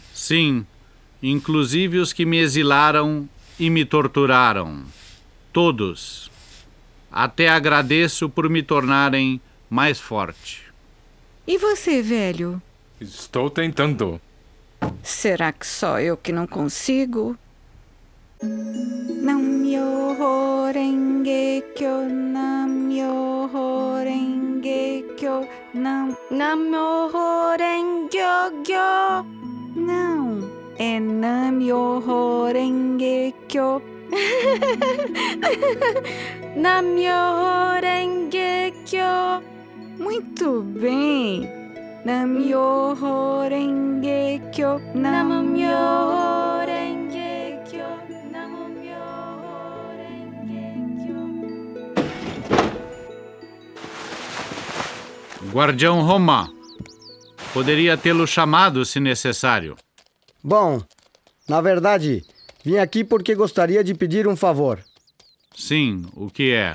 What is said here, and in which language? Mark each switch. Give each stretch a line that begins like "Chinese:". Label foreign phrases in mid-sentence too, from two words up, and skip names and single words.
Portuguese: Sim, inclusive os que me exilaram e me torturaram. Todos. Até agradeço por me tornarem mais forte. E você, velho? Estou tentando. Será que só eu que não consigo?
Japanese: 南無妙法 蓮華経、南無妙法 蓮華経, 南無妙法 蓮華経.
Portuguese: Não, é
Japanese: 南無妙法 蓮華経. 南無妙法 蓮華経.
Portuguese: Muito bem.
Japanese: 南無妙法 蓮華経, 南無妙法 蓮華経、南無妙法 蓮華経.
Portuguese: Guardião Roma, poderia tê-lo chamado se necessário. Bom, na verdade, vim aqui porque gostaria de pedir um favor. Sim, o que é?